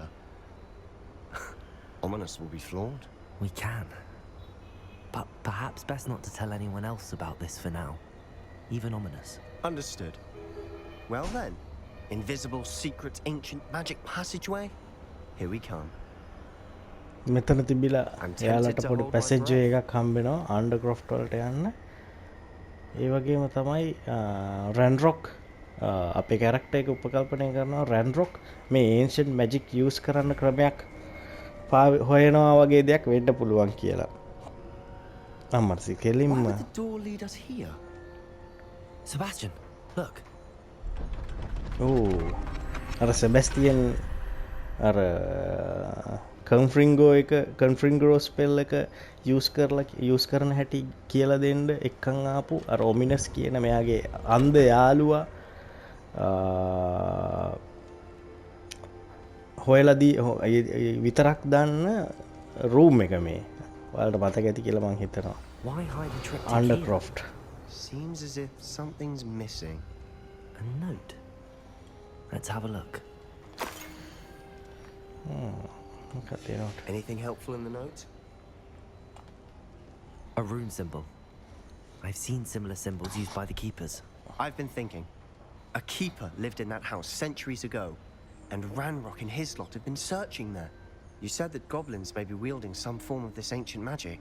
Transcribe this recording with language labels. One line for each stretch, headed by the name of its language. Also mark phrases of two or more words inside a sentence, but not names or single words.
English: Ominous will be flawed. We can. But perhaps best not to tell anyone else about this for now. Even Ominous. Understood. Well then, invisible, secret, ancient magic passageway? Here we come.
Sinhala: මෙතන තිබිලා
English: I'm tempted
Sinhala: එයාලට
English: to
Sinhala: පොඩි
English: hold my
Sinhala: පැසේජ්
English: breath.
Sinhala: එකක් හම්බෙනවා අන්ඩර්ක්‍රොෆ්ට් වලට යන්න. ඒ වගේම තමයි රැන්රොක් අපේ කැරක්ටර් එක උපකල්පනය කරනවා. රැන්රොක් මේ
English: ancient magic use
Sinhala: කරන්න ක්‍රමයක් හොයනවා වගේ දෙයක් වෙන්න පුළුවන් කියලා. අම්මර්සි කෙලින්ම
English: Why would the door lead us here? Sebastian, look.
Sinhala: අර සෙබැස්තියන් අර කන්ෆ්‍රිංගෝ ස්පෙල් එක යූස් කරන හැටි කියලා දෙන්න එක්කන් ආපු අර ඔමිනස් කියන මෙයාගේ අන්ධ යාළුවා හොයලදී විතරක් දන්න රූම් එක මේ ඔයාලට මතක ඇති කියලා මං හිතනවා.
English: Why hide a triptych
Sinhala: අන්ඩර්ක්‍රොෆ්ට්.
English: Seems as if something's missing. here? A note. Let's have a look.
Sinhala: මොකක්ද ඒ note?
English: Anything helpful in the note? A rune symbol. I've seen similar symbols used by the Keepers. I've been thinking. A keeper lived in that house centuries ago, and Ranrock and his lot have been searching there. You said that goblins may be wielding some form of this ancient magic.